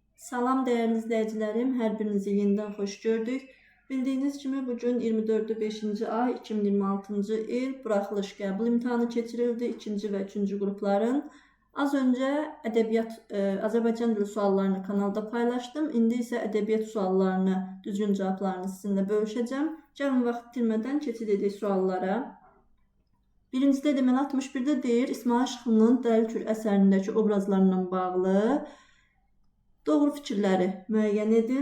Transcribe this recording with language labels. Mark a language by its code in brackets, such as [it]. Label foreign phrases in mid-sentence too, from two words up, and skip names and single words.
[tr] Salam değerli izleyicilerim, her birinizi yeniden hoş gördük. Bildiğiniz gibi bugün 24'ü 5. [az] ay 2026. il buraxılış qəbul imtahanı keçirildi. [tr] 2. ve 3. grupların. Az önce [az] Azərbaycan dili suallarını [tr] kanalda paylaştım. [az] İndi isə ədəbiyyat suallarını, düzgün [tr] cevaplarını sizinle bölüşeceğim. [az] Gəlin vaxt itirmədən keçid edək suallara. Birincidə deməli 61'də deyir, İsmail Şıxlının Dəlil Kür əsərindəki obrazlarla bağlı doğru fikirləri müəyyən edin.